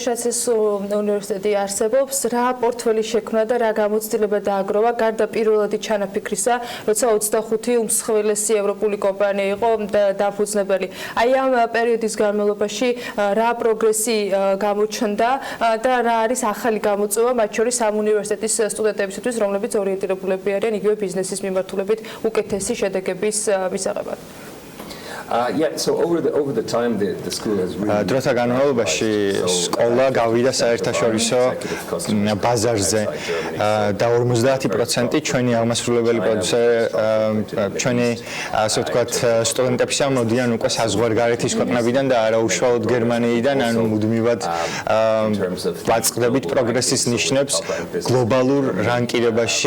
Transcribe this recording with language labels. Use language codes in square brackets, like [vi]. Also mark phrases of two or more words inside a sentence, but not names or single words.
[ka] რაც ეს უნივერსიტეტი არსებობს, რა პორტფელი შექმნა და რა გამოცდილება დააგროვა გარდა პირველადი ჩანაფიქრისა, როცა 25 უმსხვილესი ევროპული კომპანია იყო დაფუძნებელი. აი ამ პერიოდის განმავლობაში რა პროგრესი გამოჩნდა და რა არის ახალი გამოწვევა მათ შორის ამ უნივერსიტეტის სტუდენტებისთვის, რომლებიც ორიენტირებულები არიან იგივე ბიზნესის მიმართულებით უკეთესი შედეგების მისაღებად. [en] Yeah, so over the time the school has really [ka] დროთა განმავლობაში სკოლა გავიდა საერთაშორისო ბაზარზე და 50% ჩვენი აღმასრულებელი ჩვენი ასე ვთქვათ სტუდენტებისა მოდიან უკვე საზღვარგარეთის ქვეყნებიდან და არა უშუალოდ გერმანიიდან, ანუ მუდმივად ვაწყდებით პროგრესის ნიშნებს გლობალურ რანკირებაში.